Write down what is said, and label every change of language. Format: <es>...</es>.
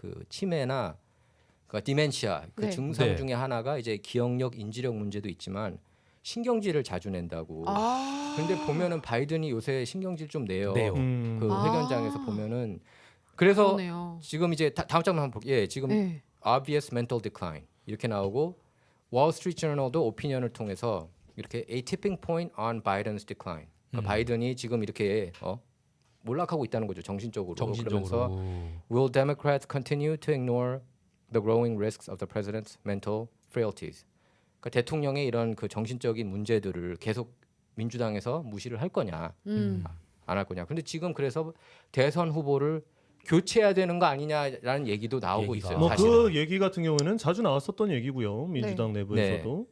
<ko>그 치매나 그러니까 디멘시아 그 네. 증상 네. 중에 하나가 이제 기억력, 인지력 문제도 있지만 신경질을 자주 낸다고. 아. 근데 보면은 바이든이 요새 신경질 좀 내요. 내요. 그 아. 회견장에서 보면은 그래서 그러네요. 지금 이제 다음 장면 한번 볼게요. 예, 지금 네.</ko> <en>obvious mental decline</en> <ko>이렇게 나오고 월 스트리트 저널도 오피니언을 통해서 이렇게</ko> <en>a tipping point on Biden's decline.</en> <ko>그러니까 바이든이 지금 이렇게 몰락하고 있다는 거죠. 정신적으로. 그러면서 정신적으로.</ko> <en>Will Democrats continue to ignore the growing risks of the president's mental frailties?</en> <ko>그러니까 대통령의 이런 그 정신적인 문제들을 계속 민주당에서 무시를 할 거냐, 안 할 거냐. 근데 지금 그래서 대선 후보를 교체해야 되는 거 아니냐라는 얘기도 나오고 얘기가. 있어요. 뭐 사실은. 그 얘기 같은 경우에는 자주 나왔었던 얘기고요. 민주당 네. 내부에서도.</ko>